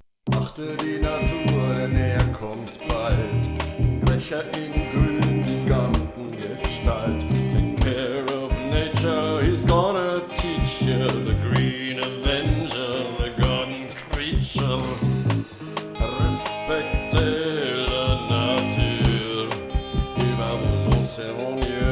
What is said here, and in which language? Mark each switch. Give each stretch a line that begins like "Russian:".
German: Achte die Natur, denn er kommt bald. Brecher in grün, die Gartengestalt.
English: Take care of nature, he's gonna teach you. The Green Avenger, the garden creature.
French: Respectez la nature, il va vous enseigner.